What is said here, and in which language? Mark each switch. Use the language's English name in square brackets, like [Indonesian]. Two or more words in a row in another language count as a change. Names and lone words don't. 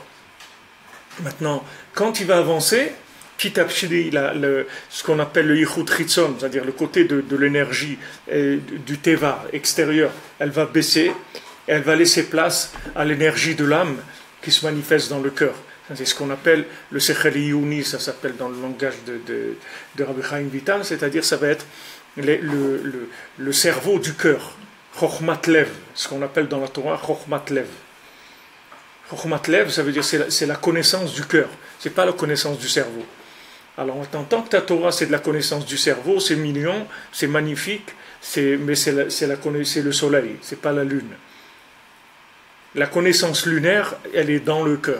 [French] Maintenant, quand il va avancer, petit à petit, ce qu'on appelle le [Hebrew] יחוד חיצון, [French] c'est-à-dire le côté de l'énergie du teva extérieur, elle va baisser, et elle va laisser place à l'énergie de l'âme qui se manifeste dans le cœur. C'est ce qu'on appelle le [Hebrew] שכל עיוני, [French] ça s'appelle dans le langage de Rabbi Chaim Vital, c'est-à-dire ça va être le cerveau du cœur, [Hebrew] חכמת לב, [French] ce qu'on appelle dans la Torah [Hebrew] חכמת לב. חכמת לב, [French] ça veut dire c'est la connaissance du cœur, c'est pas la connaissance du cerveau. Alors en tant que ta Torah c'est de la connaissance du cerveau, c'est mignon, c'est magnifique, mais c'est le soleil, c'est pas la lune. La connaissance lunaire, elle est dans le cœur.